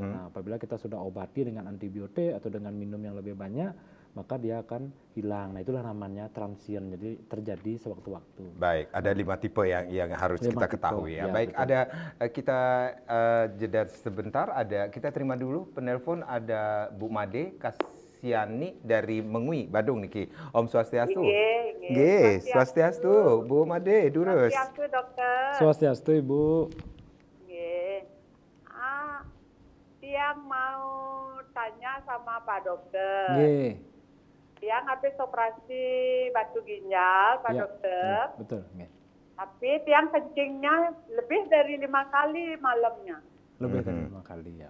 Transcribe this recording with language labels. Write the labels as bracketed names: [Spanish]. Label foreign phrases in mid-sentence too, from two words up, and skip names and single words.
[Indonesian] Nah, apabila kita sudah obati dengan antibiotik atau dengan minum yang lebih banyak, maka dia akan hilang. Nah, itulah namanya transient. Jadi terjadi sewaktu-waktu. Baik, ada 5 tipe yang harus kita ketahui ya. Baik, betul. Ada kita jeda sebentar. Kita terima dulu penelpon, ada Bu Made Kasiani dari Mengui, Badung niki. [Balinese] Om Swastiastu. Nggih, Swastiastu. [Indonesian] Bu Made durus. Swastiastu, Dokter. Swastiastu, Ibu. Nggih. Yang mau tanya sama Pak Dokter. Nggih. Yang habis operasi batu ginjal, Pak Dokter. Betul. Okay. Tapi tiang kencingnya lebih dari 5 kali malamnya. Lebih dari 5 kali ya.